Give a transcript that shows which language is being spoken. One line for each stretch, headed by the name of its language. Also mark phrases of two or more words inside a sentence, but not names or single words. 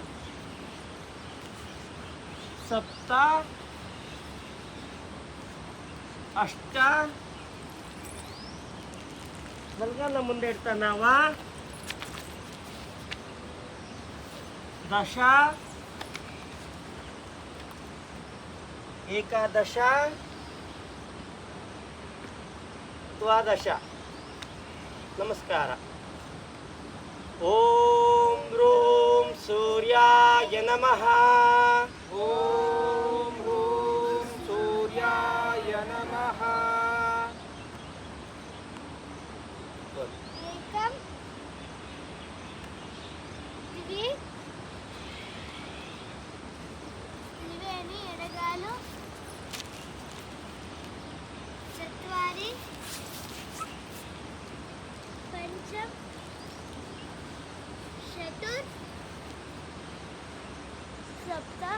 Sanskrit: ಸಪ್ತ ಅಷ್ಟ
Kannada: ಬಲಗಾಲ ಮುಂದೆ ಇಡ್ತಾ ನಾವ
Sanskrit: ದಶ ಏಕಾದಶ ದ್ವಾದಶ.
Kannada: ನಮಸ್ಕಾರ.
Sanskrit: ಓಂ ರೂಂ ಸೂರ್ಯಾಯ ನಮಃ. ಓಂ ಹ್ರೂಂ ಸೂರ್ಯಾಯ ನಮಃ. ಏಕಂ ದ್ವಿ ತ್ರಿವೇಣಿ ಎಡಗಾಲು ಚತ್ವಾರಿ ಪಂಚ ಷಟ್ ಸಪ್ತ